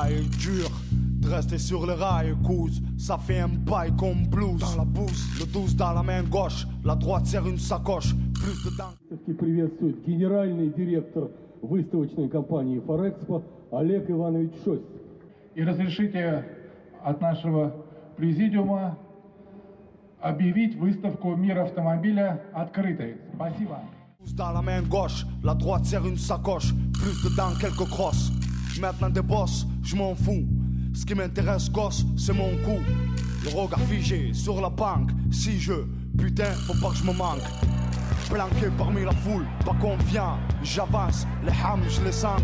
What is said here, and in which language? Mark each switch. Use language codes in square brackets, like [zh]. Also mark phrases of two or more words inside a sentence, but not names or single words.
[fr] dur de rester sur le rail, cause ça fait un bail comme blues. Dans la bouse, le 12 dans la main gauche, la droite serre une sacoche, plus de dents. [ru] Приветствует генеральный директор выставочной компании «Форекспо» Олег Иванович Шостик. И разрешите от нашего президиума объявить выставку «Мир автомобиля» открытой. Спасибо. [fr] Dans la main gauche, la droite serre une sacoche, plus dedans quelques crosses. Maintenant des bosses, je m'en fous. Ce qui m'intéresse, gosse, c'est mon coup. Le regard figé sur la banque. Si je, putain, faut pas que je me manque. Planqué parmi la foule, pas confiant. J'avance, les hams, je les sens.